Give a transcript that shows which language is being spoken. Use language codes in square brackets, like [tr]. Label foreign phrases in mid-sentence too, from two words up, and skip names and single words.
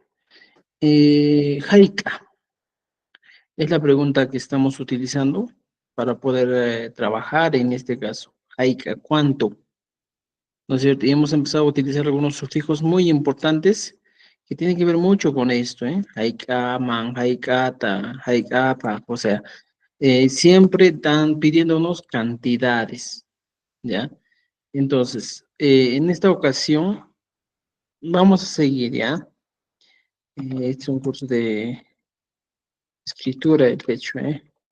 [es] Haika. Es la pregunta que estamos utilizando para poder trabajar en este caso. Haika, ¿cuánto? ¿No es cierto? Y hemos empezado a utilizar algunos sufijos muy importantes que tienen que ver mucho con esto, ¿eh? [qu] Haika, man, haikata, haikapa, [es] o sea, siempre están pidiéndonos cantidades, ¿ya? Entonces, en esta ocasión vamos a seguir, ¿ya? Este es un curso de escritura, de hecho, ¿eh?